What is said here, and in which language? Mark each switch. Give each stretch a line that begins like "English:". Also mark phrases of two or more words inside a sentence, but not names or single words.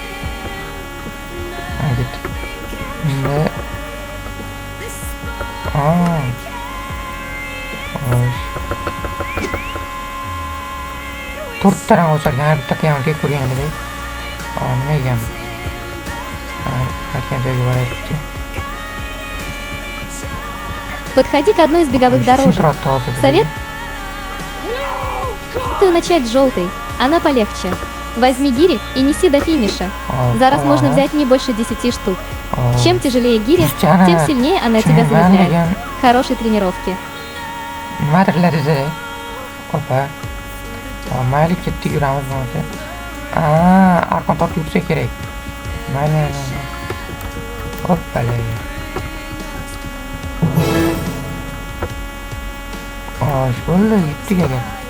Uzbek: Endi to'rtta rang o'chargan, bitta qiyamga ko'rganidek. Nima ekan?
Russian: Подходи к одной из беговых дорожек. Совет? Начать с желтой, она полегче. Возьми гири и неси до финиша. За раз можно взять не больше 10 штук. Чем тяжелее гири, тем сильнее она тебя замедляет. Хорошей тренировки.
Uzbek: Mayli ketdik, yuramiz bo'lsa. Arqon tortib yursa kerak. Mayli. Hoppala. Shunday yetdik ekan.